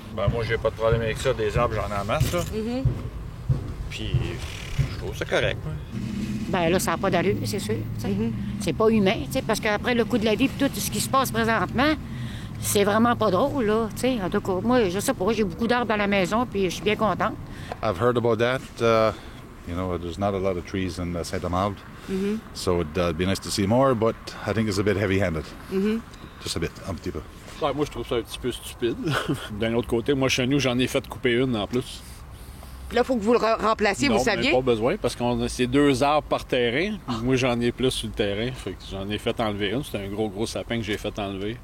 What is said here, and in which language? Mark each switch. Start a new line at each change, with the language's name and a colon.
French: moi, j'ai pas de problème avec ça. Des arbres, j'en ai en masse, là. Puis, je trouve ça correct. Bien là, ça n'a pas d'allure, c'est sûr. C'est pas humain, parce qu'après le coût de la vie et tout ce qui se passe présentement, c'est vraiment pas drôle, là. En tout cas, moi, je sais pas, j'ai beaucoup d'arbres à la maison, puis je suis bien contente.
English: I've heard about that. There's not a lot of trees in Saint-Amable, so it'd be nice to see more, but I think it's a bit heavy-handed. Just a bit,
French: un petit peu. Ouais, moi, je trouve ça un petit peu stupide. D'un autre côté, moi, chez nous, j'en ai fait couper une en plus. Là, il faut que vous le remplaciez, non, vous saviez? Non, pas besoin, parce qu'on c'est 2 arbres par terrain. Moi, j'en ai plus sur le terrain. Fait que j'en ai fait enlever une. C'était un gros sapin que j'ai fait enlever.